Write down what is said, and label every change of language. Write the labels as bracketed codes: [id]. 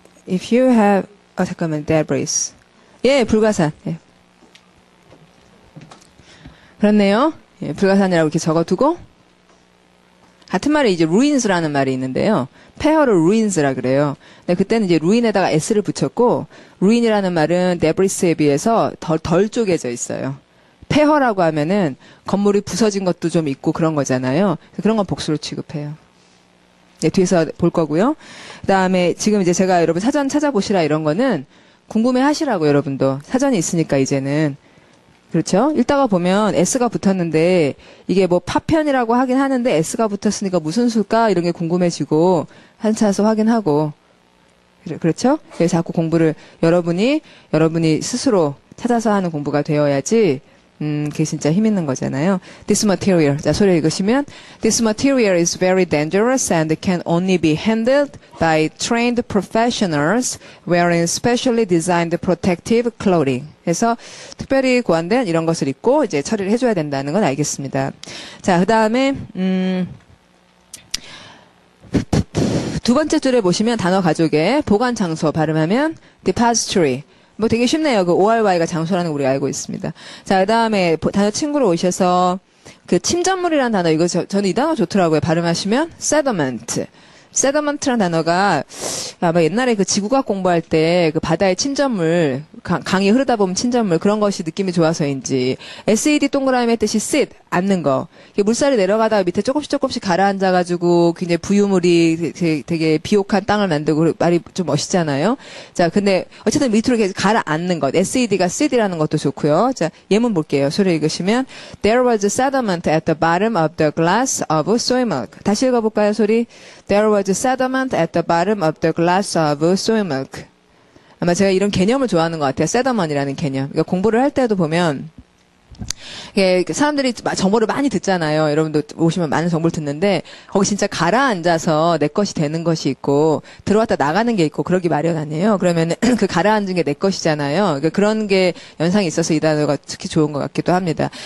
[en] If you have [ko] 잠깐만 [en] debris. [ko] 예, 불가산. 예. 그렇네요. 예, 불가산이라고 이렇게 적어두고 같은 말이 이제 ruins라는 말이 있는데요. 폐허를 ruins라 그래요. 근데 그때는 이제 ruin에다가 s를 붙였고 ruin이라는 말은 debris에 비해서 덜 쪼개져 있어요. 폐허라고 하면은 건물이 부서진 것도 좀 있고 그런 거잖아요. 그런 건 복수로 취급해요. 네, 뒤에서 볼 거고요. 그다음에 지금 이제 제가 여러분 사전 찾아보시라 이런 거는 궁금해 하시라고 여러분도 사전이 있으니까 이제는 그렇죠? 읽다가 보면 S가 붙었는데 이게 뭐 파편이라고 하긴 하는데 S가 붙었으니까 무슨 수일까 이런 게 궁금해지고 한차서 확인하고 그렇죠? 그래서 자꾸 공부를 여러분이 스스로 찾아서 하는 공부가 되어야지 그게 진짜 힘 있는 거잖아요. [en] This material. [ko] 자, 소리 읽으시면 [en] This material is very dangerous and can only be handled by trained professionals wearing specially designed protective clothing. [ko] 그래서 특별히 고안된 이런 것을 입고 이제 처리를 해줘야 된다는 건 알겠습니다. 자, 그 다음에 두 번째 줄에 보시면 단어 가족의 보관 장소 발음하면 depository. 뭐 되게 쉽네요. 그 ORY가 장소라는 거 우리가 알고 있습니다. 자, 그 다음에 단어 친구로 오셔서 그 침전물이라는 단어, 이거 저는 이 단어 좋더라고요. 발음하시면 sediment. 세더먼트라는 단어가 아마 옛날에 그 지구과학 공부할 때 그 바다의 침전물, 강이 흐르다 보면 침전물 그런 것이 느낌이 좋아서인지 SED 동그라미의 뜻이 sit, 앉는 거. 물살이 내려가다가 밑에 조금씩 가라앉아가지고 굉장히 부유물이 되게 비옥한 땅을 만들고 말이 좀 멋있잖아요. 자, 근데 어쨌든 밑으로 이렇게 가라앉는 것. SED가 sit이라는 것도 좋고요. 자, 예문 볼게요. 소리 읽으시면 [en] There was sediment at the bottom of the glass of soy milk. [ko] 다시 읽어볼까요, 소리? [en] There was sediment at the bottom of the glass of soy milk. [ko] 아마 제가 이런 개념을 좋아하는 것 같아요. 세더먼이라는 개념. 그러니까 공부를 할 때도 보면 예, 사람들이 정보를 많이 듣잖아요. 여러분도 오시면 많은 정보를 듣는데 거기 진짜 가라앉아서 내 것이 되는 것이 있고 들어왔다 나가는 게 있고 그러기 마련 아니에요. 그러면 그 가라앉은 게 내 것이잖아요. 그러니까 그런 게 연상이 있어서 이 단어가 특히 좋은 것 같기도 합니다.